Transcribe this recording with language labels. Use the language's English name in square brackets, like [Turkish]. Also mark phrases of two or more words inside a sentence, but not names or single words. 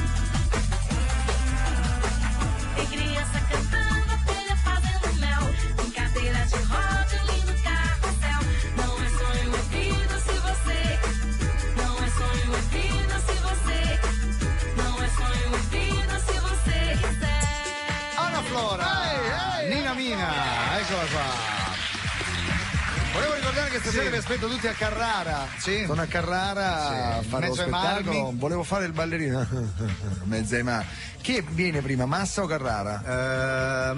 [Portuguese] Tem criança cantando, abelha fazendo mel, brincadeira de roda, lindo carrossel. Não é sonho, é vida se você. Não é sonho, é vida se você. Não é sonho, é vida se você quiser. [Italian] Ana Flora, Nina Mina, eccola qua. Volevo ricordare che stasera vi aspetto tutti a Carrara. Sì. Sono a Carrara a fare lo Mezzo ai spettacolo. marmi. Volevo fare il ballerino. Mezzo ai marmi. Chi viene prima, Massa o Carrara?